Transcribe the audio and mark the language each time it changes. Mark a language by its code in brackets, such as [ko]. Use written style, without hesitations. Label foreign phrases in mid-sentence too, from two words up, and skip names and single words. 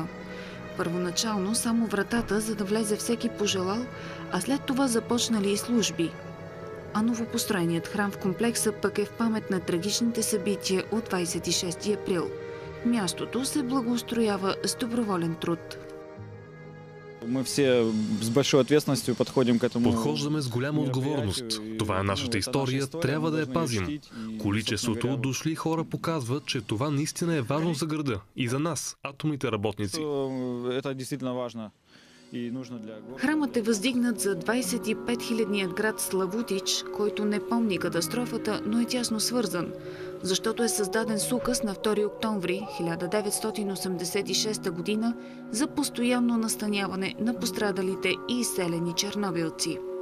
[bg] Първоначално само вратата, за да влезе всеки пожелал, а след това започнали и служби. А новопостроеният храм в комплекса пък е в памет на трагичните събития от 26 април. Мястото се благоустроява с доброволен труд. [ru] Мы все с большой ответственностью подходим к этому. [bg] Подхождаме с голяма отговорност. Това е нашата история, трябва да я пазим. Количеството дошли хора показват, че това наистина е важно за града и за нас, атомните работници. [ru] Это действительно важно. [bg] Храмът е въздигнат за 25 000-ният град Славутич, който не помни катастрофата, но е тясно свързан, защото е създаден с указ на 2 октомври 1986 година за постоянно настаняване на пострадалите и изселени чернобилци.